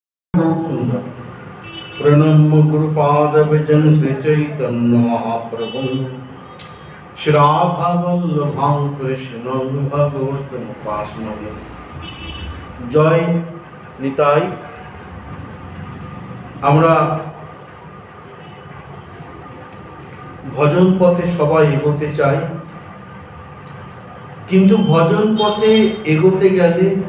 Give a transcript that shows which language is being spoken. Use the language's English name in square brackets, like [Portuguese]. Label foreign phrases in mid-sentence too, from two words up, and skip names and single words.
[Hindi] बहुत सुंदर। [Sanskrit] प्रणम्य गुरुपाद विजन श्री चैतन्य महाप्रभु श्री राधा वल्लभां कृष्णं भगवतं उपास्महे। [Bangla] জয় নিতাই। আমরা ভজন পথে সবাই এগোতে চাই, কিন্তু ভজন পথে এগোতে গেলে